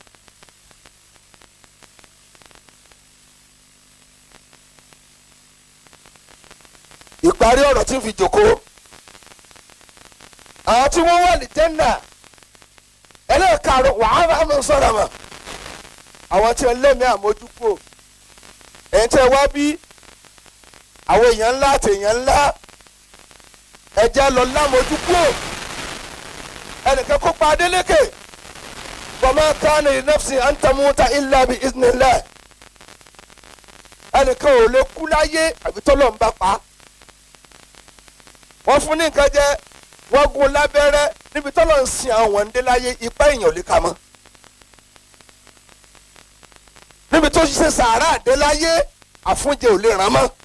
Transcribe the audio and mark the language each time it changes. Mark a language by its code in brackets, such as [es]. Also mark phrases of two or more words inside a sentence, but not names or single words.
[yo] ìparí ọ̀rọ̀ tí ń fi jòkó àwọn tí wọ́n wà ní jẹ́nà ẹlẹ́ẹ̀karùn wàhálà àmọ́ sọ̀rọ̀ mọ́ àwọn tí wọ́n lẹ́mìí àmójúkò ẹ̀yìn tí wọ́n wá bí àwọn èèyàn ńlá àti èèyàn ńlá ẹ̀jẹ̀ lọ lámójúkò ẹnìkan kó pa Adeleke [ar] وما كان لنفس أن تموت إلا بإذن الله [yo] ẹnìkan ò lè kú láyé àbí tọ́lọ́run bá pa á. wọ́n fún ní nǹkan jẹ wọ́n gún lábẹ́rẹ́ níbi tọ́lọ̀ ń sin àwọn wọ̀ndé láyé ipá èèyàn ò lè ka mọ́ níbi tó ṣe sàárà àdé láyé àfúnjẹ ò lè ràn mọ́